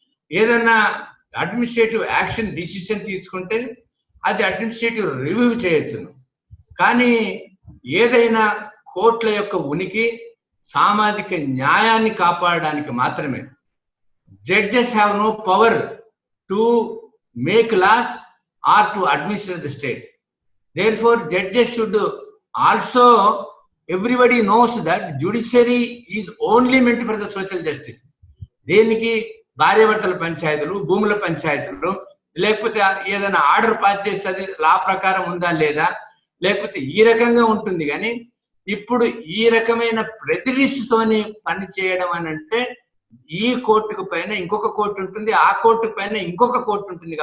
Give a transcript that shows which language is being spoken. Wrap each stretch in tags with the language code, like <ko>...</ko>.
<te>ఏదన్నా administrative action decision తీసుకుంటే అది అడ్మినిస్ట్రేటివ్ రివ్యూ చేయొచ్చును. కానీ ఏదైనా కోర్టుల యొక్క ఉనికి సామాజిక న్యాయాన్ని కాపాడడానికి మాత్రమే.</te> <en>Judges have no power to make laws or to administer the state. Therefore, judges should also, everybody knows that judiciary is only meant for the social justice.</en> <te>దేనికి భార్యాభర్తల పంచాయతీలు, భూముల పంచాయతీలు, లేకపోతే ఏదైనా ఆర్డర్ పాస్ చేస్తే లా ప్రకారం ఉందా లేదా, లేకపోతే ఈ రకంగా ఉంటుంది. కానీ ఇప్పుడు ఈ రకమైన ప్రెజరిస్తోని పని చేయడం అని అంటే ఈ కోర్టుకు పైన ఇంకొక కోర్టు ఉంటుంది, ఆ కోర్టు పైన ఇంకొక కోర్టు ఉంటుంది.</te>